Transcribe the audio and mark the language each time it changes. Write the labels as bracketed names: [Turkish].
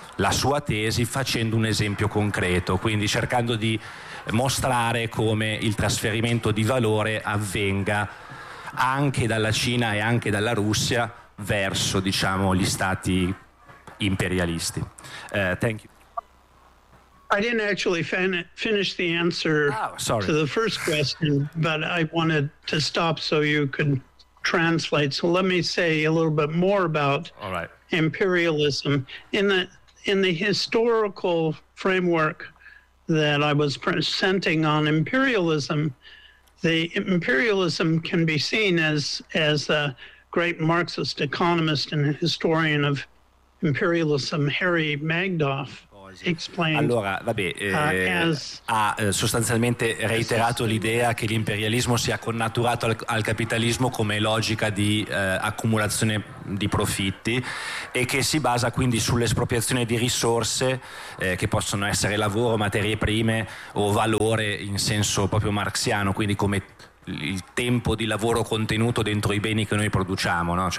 [Italian] la sua tesi facendo un esempio concreto, quindi cercando di mostrare come il trasferimento di valore avvenga anche dalla Cina e anche dalla Russia verso, diciamo, gli stati imperialisti. [English] Thank you. I didn't actually finish the answer to the first question, but I wanted to stop so you could translate. So let me say a little bit more about imperialism. In the historical framework that I was presenting on imperialism, the imperialism can be seen as a great Marxist economist and historian of imperialism, Harry Magdoff. [Italian] Allora, vabbè, ha sostanzialmente reiterato l'idea che l'imperialismo sia connaturato al capitalismo come logica di accumulazione di profitti e che si basa quindi sull'espropriazione di risorse che possono essere lavoro, materie prime o valore in senso proprio marxiano, quindi come il tempo di lavoro contenuto dentro i beni che noi produciamo, no?